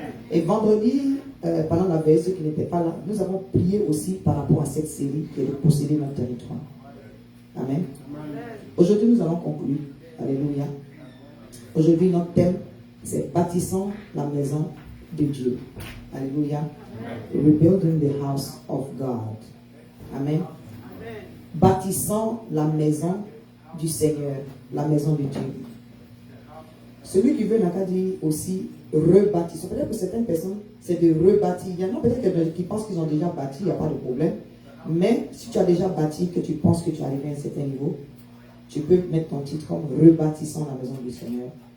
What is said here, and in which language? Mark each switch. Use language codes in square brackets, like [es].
[fr] Et vendredi, pendant la veille, ceux qui n'étaient pas là, nous avons prié aussi par rapport à cette série qui est de posséder notre territoire. Amen. Aujourd'hui, nous allons conclure. Alléluia. Aujourd'hui, notre thème, c'est bâtissant la maison de Dieu. Alléluia. [en] Rebuilding the house of God. Amen. [fr] Bâtissant la maison du Seigneur, la maison de Dieu. Celui qui veut n'a qu'à dire aussi rebâtissons. Peut-être que certaines personnes, c'est de rebâtir. Il y en a peut-être qui pensent qu'ils ont déjà bâti, il n'y a pas de problème. Mais si tu as déjà bâti, que tu penses que tu es arrivé à un certain niveau, tu peux mettre ton titre comme rebâtissant la maison du Seigneur.